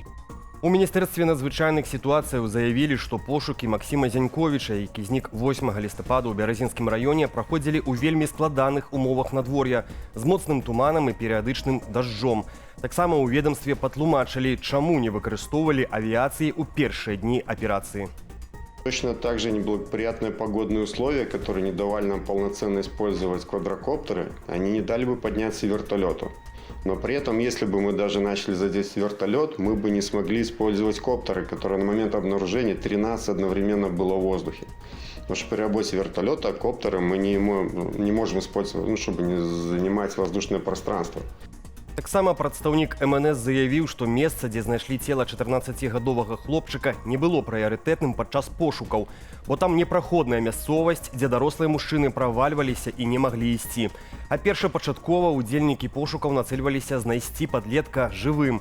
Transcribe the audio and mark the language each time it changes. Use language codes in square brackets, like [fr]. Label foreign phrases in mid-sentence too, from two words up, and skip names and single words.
[be] У Міністэрстве надзвычайных сітуацыяў заявілі, што пошукі Максіма Зяньковіча, які знік 8 лістапада ў Бярэзінскім раёне, праходзілі ў вельмі складаных умовах надвор'я з моцным туманам і перыядычным дажджом. Таксама ў ведамстве патлумачылі, чаму не выкарыстоўвалі авіяцыі ў першыя дні аперацыі. [ru] Точно так же неблагоприятные погодные условия, которые не давали нам полноценно использовать квадрокоптеры, они не дали бы подняться вертолету. Но при этом, если бы мы даже начали задействовать вертолет, мы бы не смогли использовать коптеры, которые на момент обнаружения 13 одновременно было в воздухе. Потому что при работе вертолета коптеры мы не можем использовать, чтобы не занимать воздушное пространство. [be] Таксама прадстаўнік МНС заявіў, што месца, дзе знайшлі цела 14гадовага хлопчыка, не было прыярытэтным падчас пошукаў, бо там непраходная мясцовасць, дзе дарослыя мужчыны правальваліся і не маглі ісці. А першапачаткова ўдзельнікі пошукаў нацэльваліся знайсці падлетка жывым.